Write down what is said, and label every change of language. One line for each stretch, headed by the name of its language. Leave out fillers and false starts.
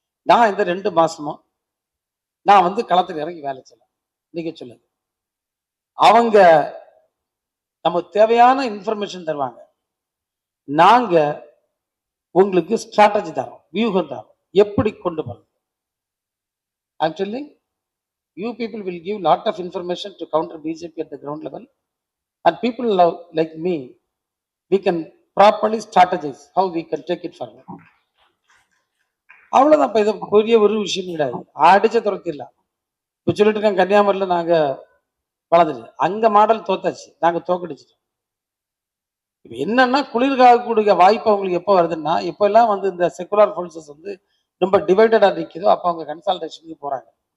Tamil: நான் இந்த 2 மாசமும் நான் வந்து களத்துக்கு இறங்கி வேலை செய்யலாம். நீங்க சொல்லுங்க. அவங்க நமக்கு தேவையான இன்ஃபர்மேஷன் தருவாங்க. நாங்க உங்களுக்கு ஸ்ட்ராட்டஜி தரோம், வியூகம் தரோம், எப்படி கொண்டு போறது.
English: Actually, you people will give lot of information to counter BJP at the ground level, and people like me, we can properly strategize how we can take it forward.
Tamil: அவ்வளவுதான். இப்ப இது பெரிய ஒரு விஷயம் கிடையாது. அடிச்ச துரத்திடலாம். இப்ப சொல்லிட்டு இருக்காங்க கன்னியாகுமரியில நாங்க வளர்ந்துட்டு, அங்க மாடல் தோத்தாச்சு, நாங்க தோக்கடிச்சிட்டோம். இப்ப என்னன்னா குளிர்காகக்கூடிய வாய்ப்பு அவங்களுக்கு எப்போ வருதுன்னா, எப்ப எல்லாம் வந்து இந்த செகுலர் போர்சஸ் வந்து ரொம்ப டிவைடடா நிற்குதோ அப்ப அவங்க கன்சால்டேஷனுக்கு போறாங்க.